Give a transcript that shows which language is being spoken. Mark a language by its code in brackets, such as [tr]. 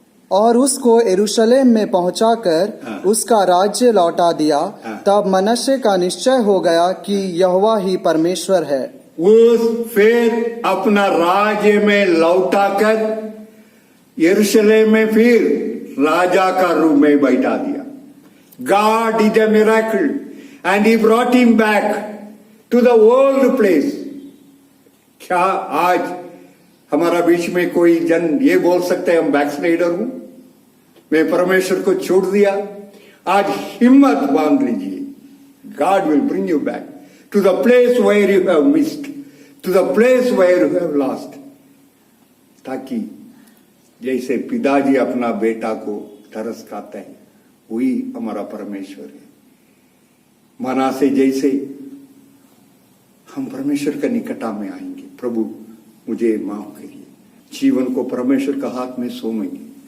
[hi] और उसको यरूशलेम में पहुंचाकर उसका राज्य लौटा दिया। तब मनश्शे का निश्चय हो गया कि यहोवा ही परमेश्वर है। फिर अपना राज्य में लौटाकर यरूशलेम में फिर राजा का रूप में बैठा दिया। [en] God did a miracle and he brought him back to the old place। [hi] क्या आज हमारा बीच में कोई जन ये बोल सकते हैं हम बैकस्लाइडर हूं, मैं परमेश्वर को छोड़ दिया? आज हिम्मत बांध लीजिए, [en] God will bring you back to the place where you have missed, to the place where you have lost। [hi] ताकि जैसे पिताजी अपना बेटा को तरस खाते हैं, वही हमारा परमेश्वर है। मना से जैसे हम परमेश्वर के निकट में आएंगे, प्रभु मुझे माफ करिए, जीवन को परमेश्वर का हाथ में सौंपेंगे।